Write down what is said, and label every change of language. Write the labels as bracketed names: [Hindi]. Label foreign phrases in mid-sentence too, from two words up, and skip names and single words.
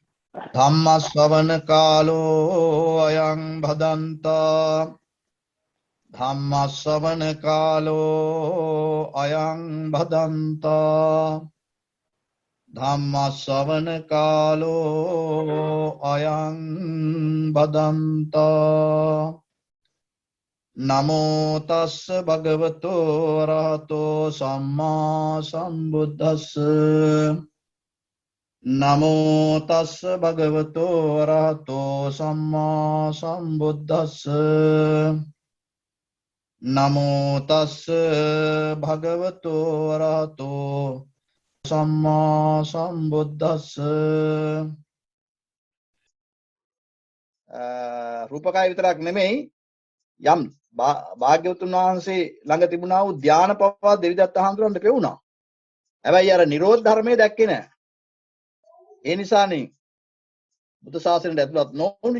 [Pali] ධම්මස්සවන කාලෝ අයං භදන්තා ධම්මස්සවන කාලෝ අයං භදන්තා ධම්මස්සවන කාලෝ අයං භදන්තා නමෝ තස්ස භගවතෝ අරහතෝ සම්මා සම්බුද්දස්ස නමෝ තස්ස භගවතෝ අරහතෝ සම්මා සම්බුද්දස්ස නමෝ තස්ස භගවතෝ අරහතෝ සම්මා සම්බුද්දස්ස [Sinhala] රූපකය විතරක් නෙමෙයි යම් භාග්‍යවතුන් වහන්සේ ළඟ තිබුණා වූ ධානය පවා දෙවිදත්ත හඳුරන්න පෙවුණා. හැබැයි අර නිරෝධ ධර්මයේ දැක්කේ නැහැ. ඒ නිසානේ බුද්ධ ශාසනයට ඇතුළත් නොවුනේ.